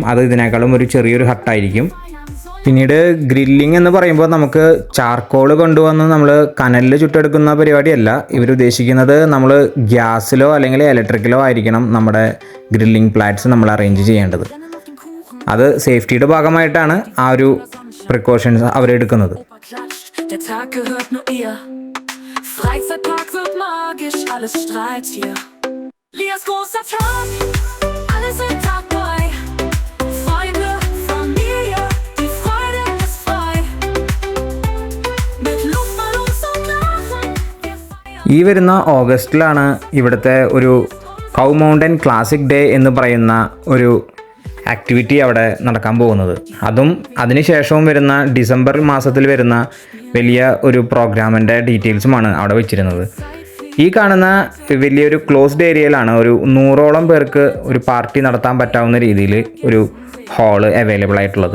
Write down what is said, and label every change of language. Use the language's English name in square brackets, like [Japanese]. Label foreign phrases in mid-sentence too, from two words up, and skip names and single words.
[Malayalam] അത് ഇതിനേക്കാളും ഒരു ചെറിയൊരു ഹട്ടായിരിക്കും. പിന്നീട് ഗ്രില്ലിംഗ് എന്ന് പറയുമ്പോൾ നമുക്ക് ചാർക്കോൾ കൊണ്ടുവന്ന് നമ്മൾ കനലിൽ ചുട്ടെടുക്കുന്ന പരിപാടിയല്ല. ഇവരുദ്ദേശിക്കുന്നത് നമ്മൾ ഗ്യാസിലോ അല്ലെങ്കിൽ ഇലക്ട്രിക്കലോ ആയിരിക്കണം നമ്മുടെ [English] grilling plates [Malayalam] നമ്മൾ അറേഞ്ച് ചെയ്യേണ്ടത്. അത് സേഫ്റ്റിയുടെ ഭാഗമായിട്ടാണ് ആ ഒരു പ്രിക്കോഷൻസ് അവരെടുക്കുന്നത്. [German] Der Tag gehört nur ihr. Freizeitpark wird magisch, alles strahlt hier. Lias großer Tag, alle sind dabei. Freunde, Familie, die Freude ist frei. Mit Luftballons und Lachen, wir feiern. [Malayalam] ഈ വരുന്ന ഓഗസ്റ്റിലാണ് ഇവിടുത്തെ ഒരു കൗ മൗണ്ടൻ ക്ലാസിക് ഡേ എന്ന് പറയുന്ന ഒരു ആക്ടിവിറ്റി അവിടെ നടക്കാൻ പോകുന്നത്. അതും അതിനുശേഷവും വരുന്ന ഡിസംബർ മാസത്തിൽ വരുന്ന വലിയ ഒരു പ്രോഗ്രാമിൻ്റെ ഡീറ്റെയിൽസുമാണ് അവിടെ വെച്ചിരുന്നത്. ഈ കാണുന്ന വലിയൊരു [English] closed area [Malayalam] ഒരു 100ഓളം പേർക്ക് ഒരു പാർട്ടി നടത്താൻ പറ്റാവുന്ന രീതിയിൽ ഒരു ഹാള് അവൈലബിൾ ആയിട്ടുള്ളത്.